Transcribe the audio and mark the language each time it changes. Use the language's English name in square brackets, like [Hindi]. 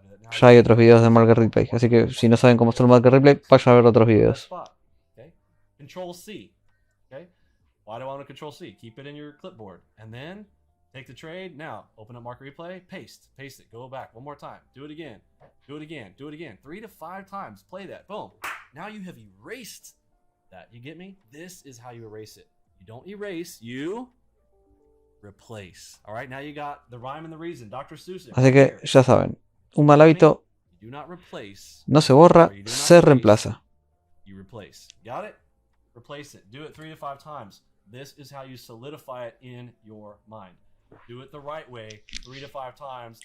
[Spanish] Ya hay otros videos de market replay, así que si no saben cómo hacer el market replay, vayan a ver otros videos. [English] Control C. Okay. Why do I want to Control C? Keep it in your clipboard, and then take the trade. Now, open up market replay. Paste it. Go back one more time. Do it again. Do it again. Do it again. 3 to 5 times. Play that. Boom. Now you have erased that. You get me? This is how you erase it. You don't erase. You replace. All right. Now you got the rhyme and the reason. Dr. Seuss. [Spanish] Así que ya saben, un mal hábito no se borra, se reemplaza. [English] You replace. Got it? Replace it. Do it 3 to 5 times. This is how you solidify it in your mind. Do it the right way 3 to 5 times.